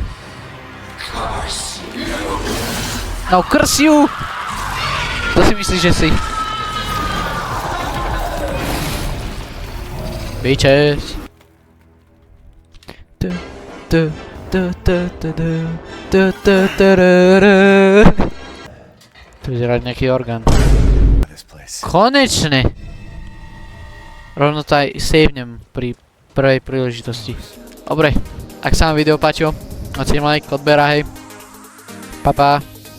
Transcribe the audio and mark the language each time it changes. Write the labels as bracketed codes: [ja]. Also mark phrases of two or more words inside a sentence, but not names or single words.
[en] No, curse you! [sk] To si myslíš, že si? Bitches! Tu vyzerá nejaký orgán. [en] This place. [sk] Konečne! Rovno to aj savenem pri prvej príležitosti. Dobre, ak sa vám video páčilo, hoďte like, odber a hej. Pa pa.